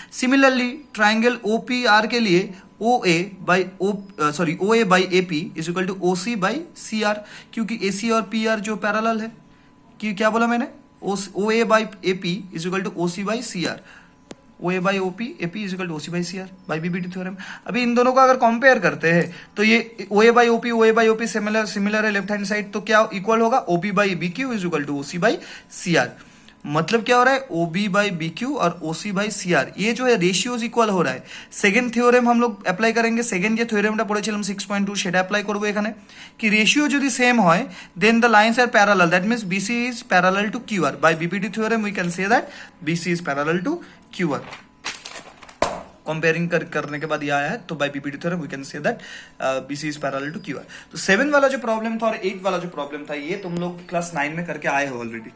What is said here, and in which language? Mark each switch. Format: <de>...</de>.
<hi>Similarly triangle O P R के लिए ओ ए by O A by A P is equal two O C by C R, क्योंकि ए सी और P R जो parallel है, कि क्या बोला मैंने, ओ ए by A P is equal two O C by C R, O A by O P A P is equal two O C by C R by BPT theorem. अभी इन दोनों को अगर कंपेयर करते हैं तो ये ओ ए बाई ओ पी सिमिलर है left hand side, तो क्या इक्वल होगा, O B by B Q is equal two O C by C R. मतलब क्या हो रहा है, O B by B Q और ओ सी बाई सी आर, ये जो है रेशियोज इक्वल हो रहा है। सेकेंड থিওরেম हम लोग अप्लाई करेंगे,</hi> <bn>सेकेंड যে থিওরেমটা পড়েছিলাম 6.2 সেটা অ্যাপ্লাই করবো এখানে, কি রেশিও যদি সেম হয় দেন the lines are parallel, that means BC is parallel to QR।</bn> <en>By BPT theorem we can say that BC is parallel to QR।</en> <hi>Comparing करने के बाद ये आया है, तो bye BPT theorem we can say that BC is parallel to QR। तो 7 वाला जो प्रॉब्लम था और 8 वाला जो प्रॉब्लम था ये तुम लोग क्लास 9 में करके आए हो ऑलरेडी।</hi>